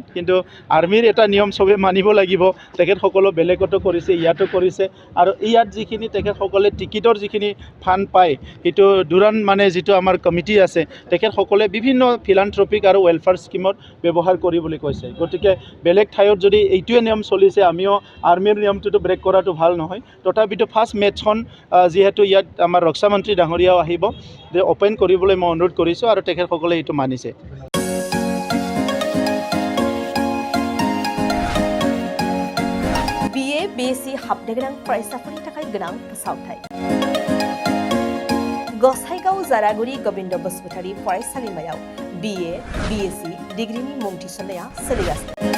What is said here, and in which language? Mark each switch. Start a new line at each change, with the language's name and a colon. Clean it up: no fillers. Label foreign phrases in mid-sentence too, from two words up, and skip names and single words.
Assamese: কিন্তু আৰ্মিৰ এটা নিয়ম চবে মানিব লাগিব, তেখেতসকলেও বেলেগতো কৰিছে, ইয়াতো কৰিছে আৰু ইয়াত যিখিনি তেখেতসকলে টিকিটৰ যিখিনি ফাণ্ড পায় সেইটো দুৰান মানে যিটো আমাৰ কমিটি আছে তেখেতসকলে বিভিন্ন ফিলান্থ্ৰপিক আৰু
English: welfare scheme
Assamese: ব্যৱহাৰ কৰিবলৈ কৈছে। গতিকে বেলেগ ঠাইত যদি এইটোৱে নিয়ম চলিছে, আমিও আৰ্মিৰ নিয়মটোতো ব্ৰেক কৰাটো ভাল নহয়। তথাপিতো
English: first match
Assamese: যিহেতু ইয়াত আমাৰ ৰক্ষা মন্ত্ৰী ডাঙৰীয়াও আহিব, যে অপেন কৰিবলৈ মই অনুৰোধ কৰিছোঁ আৰু তেখেতসকলে এইটো মানিছে।
Bodo: BA BSc हाबनो गोनां फरायसाफोरनि थाखाय गोनां फोसावथाय। गसाइगाव जारागुरि गोविंद बसुमतारी फरायसालिमायाव BA BSc डिग्रीनि मुं थिसननाया सोलिगासिनो।